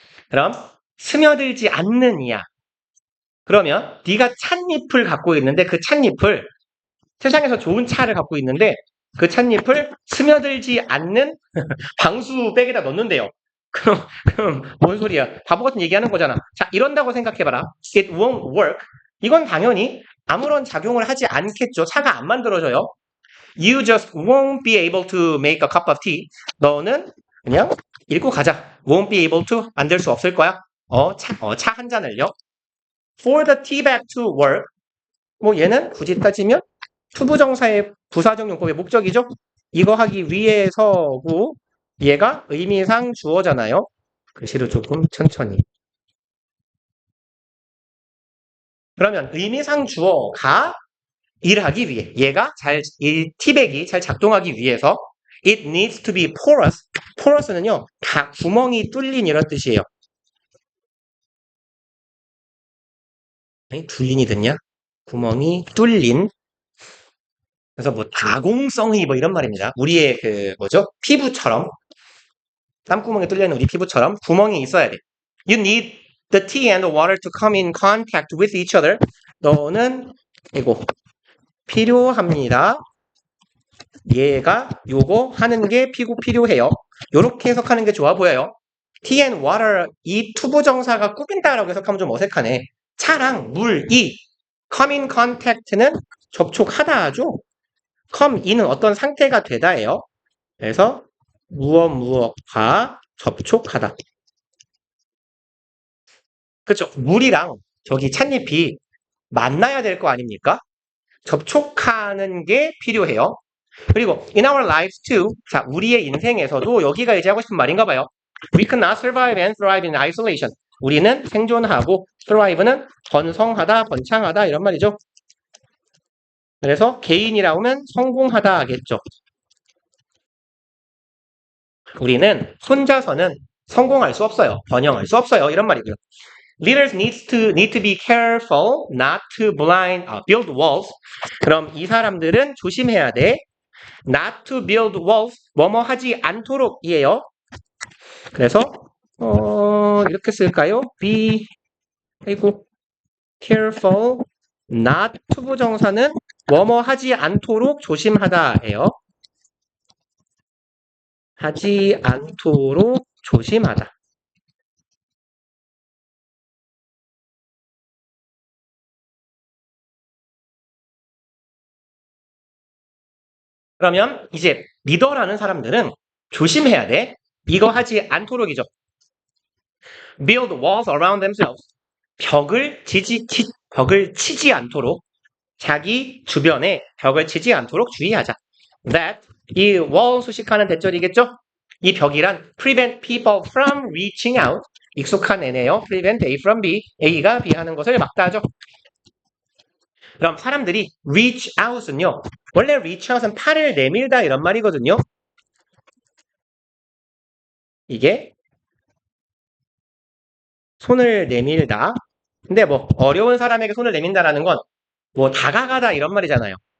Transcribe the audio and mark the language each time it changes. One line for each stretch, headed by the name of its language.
Korean: 그럼 스며들지 않는 이야. 그러면 네가 찻잎을 갖고 있는데 그 찻잎을 세상에서 좋은 차를 갖고 있는데 그 찻잎을 스며들지 않는 방수백에다 넣는데요. 그럼 뭔 소리야? 바보 같은 얘기하는 거잖아. 자, 이런다고 생각해봐라.
English: It won't work.
Korean: 이건 당연히 아무런 작용을 하지 않겠죠. 차가 안 만들어져요.
English: You just won't be able to make a cup of tea.
Korean: 너는 그냥 읽고 가자.
English: Won't be able to
Korean: 만들 수 없을 거야. 차 한 잔을요.
English: For the tea bag to work.
Korean: 뭐 얘는 굳이 따지면 투부정사의 부사적 용법의 목적이죠. 이거 하기 위해서고 얘가 의미상 주어잖아요. 글씨를 조금 천천히. 그러면 의미상 주어가 일하기 위해 얘가 이 티백이 잘 작동하기 위해서
English: it needs to be porous.
Korean: porous는요 구멍이 뚫린 이런 뜻이에요. 아니, 뚫린이 듣냐? 구멍이 뚫린. 그래서 뭐 다공성의 뭐 이런 말입니다. 우리의 그 뭐죠? 피부처럼 땀구멍에 뚫려 있는 우리 피부처럼 구멍이 있어야 돼.
English: You need the tea and the water to come in contact with each other.
Korean: 너는 이거 필요합니다. 얘가 요거 하는 게 필요해요. 요렇게 해석하는 게 좋아 보여요. tea and water 이 투부정사가 꾸민다라고 해석하면 좀 어색하네. 차랑 물이 come in contact는 접촉하다 하죠. come in은 어떤 상태가 되다예요. 그래서 무엇과 접촉하다. 그렇죠. 물이랑 저기 찻잎이 만나야 될 거 아닙니까? 접촉하는 게 필요해요.
English: 그리고 in our lives too.
Korean: 자, 우리의 인생에서도 여기가 이제 하고 싶은 말인가 봐요.
English: We cannot survive and thrive in isolation.
Korean: 우리는 생존하고 thrive는 번성하다, 번창하다 이런 말이죠. 그래서 개인이라고 하면 성공하다 하겠죠. 우리는 혼자서는 성공할 수 없어요. 번영할 수 없어요. 이런 말이고요.
English: Leaders need to be careful not to build walls.
Korean: 그럼 이 사람들은 조심해야 돼.
English: Not to build walls.
Korean: 뭐뭐 하지 않도록이에요. 그래서 이렇게 쓸까요?
English: Be careful not
Korean: 투부정사는 뭐뭐 하지 않도록 조심하다예요. 하지 않도록 조심하다. 그러면 이제 리더라는 사람들은 조심해야 돼. 이거 하지 않도록이죠.
English: Build walls around themselves.
Korean: 벽을 치지 않도록 자기 주변에 벽을 치지 않도록 주의하자. That 이 wall 수식하는 대절이겠죠? 이 벽이란
English: prevent people from reaching out.
Korean: 익숙한 애네요. prevent A from B. A가 B 하는 것을 막다 하죠. 그럼 사람들이 reach out은요. 원래 reach out은 팔을 내밀다 이런 말이거든요. 이게 손을 내밀다. 근데 뭐 어려운 사람에게 손을 내민다라는 건 뭐 다가가다 이런 말이잖아요.